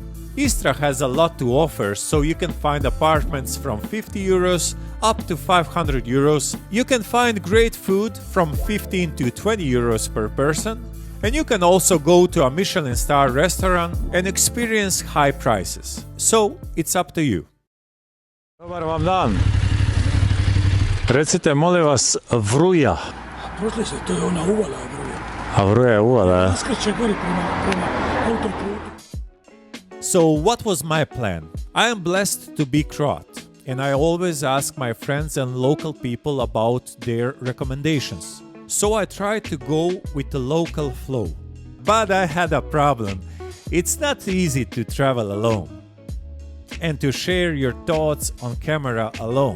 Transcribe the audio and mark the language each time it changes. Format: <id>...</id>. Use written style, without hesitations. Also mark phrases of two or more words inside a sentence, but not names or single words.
<en>Istra has a lot to offer, so you can find apartments from 50 euros up to 500 euros. You can find great food from 15 to 20 euros per person. And you can also go to a Michelin star restaurant and experience high prices. So, it's up to you.</en> <hr>Dobar vam dan. Recite, molim vas, Vruja. Prošli se, to je ona uvala Vruja. A Vruja je uvala, Skreće gori prema autoputu.</hr> <en>So, what was my plan? I am blessed to be Croat, and I always ask my friends and local people about their recommendations. So I try to go with the local flow. But I had a problem. It's not easy to travel alone and to share your thoughts on camera alone.</en>